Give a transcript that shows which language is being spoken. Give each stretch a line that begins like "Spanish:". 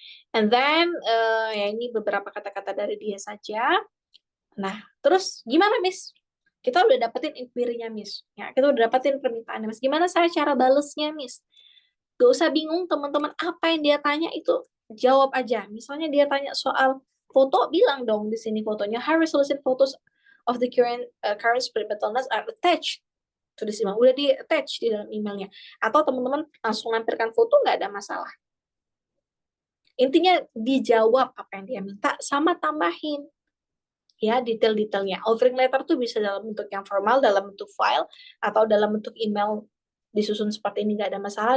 English: And then,
Indonesian: ya ini beberapa kata-kata dari dia saja. Nah, terus gimana, Miss? Kita udah dapetin inquiry-nya, Miss. Ya, kita udah dapetin permintaannya, Miss. Gimana saya cara balesnya, Miss? Gak usah bingung, teman-teman. Apa yang dia tanya itu jawab aja. Misalnya dia tanya soal foto, bilang dong di sini fotonya.
English: High resolution photos of the current split bottlenecks are attached to this email.
Indonesian: Udah di-attach di dalam emailnya. Atau teman-teman langsung lampirkan foto, nggak ada masalah. Intinya dijawab apa yang dia minta sama tambahin ya detail-detailnya. Offering letter tuh bisa dalam bentuk yang formal, dalam bentuk file, atau dalam bentuk email disusun seperti ini, nggak ada masalah.